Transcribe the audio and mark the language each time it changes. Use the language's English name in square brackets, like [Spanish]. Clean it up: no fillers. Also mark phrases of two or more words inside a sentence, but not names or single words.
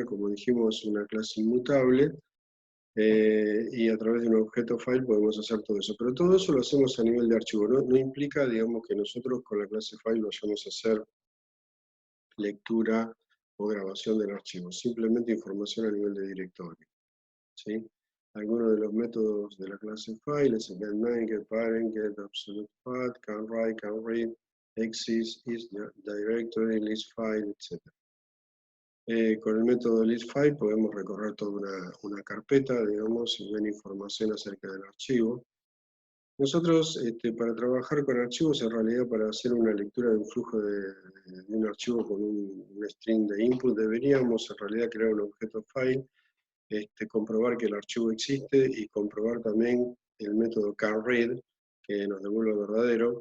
[Spanish] Como dijimos, es una clase inmutable, y a través de un objeto file podemos hacer todo eso. Pero todo eso lo hacemos a nivel de archivo, no implica, digamos, que nosotros con la clase file vayamos a hacer lectura o grabación del archivo, simplemente información a nivel de directorio, ¿sí? Algunos de los métodos de la clase file es getName, getParent, getAbsolute path, canWrite, canRead, exist, isDirectory, listFile, etc. Con el método listFile podemos recorrer toda una carpeta, digamos, y ver información acerca del archivo. Nosotros, para trabajar con archivos, en realidad para hacer una lectura de un flujo de un archivo con un string de input, deberíamos en realidad crear un objeto file, comprobar que el archivo existe y comprobar también el método canRead, que nos devuelve verdadero.